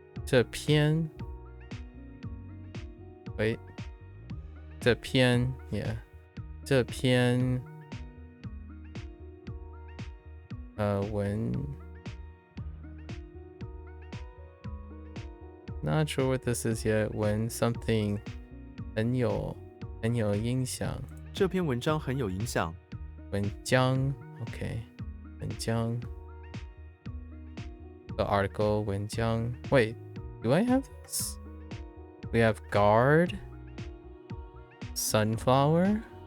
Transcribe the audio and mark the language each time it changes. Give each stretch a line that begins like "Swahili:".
English: 这篇 wait 这篇 yeah
Chinese: 这篇文
English: not sure what this is yet.
Chinese: 文
English: something
Chinese: 很有影响这篇文章很有影响
English: 文章 okay 文章 the article 文章 wait, do I have this? We have guard, sunflower.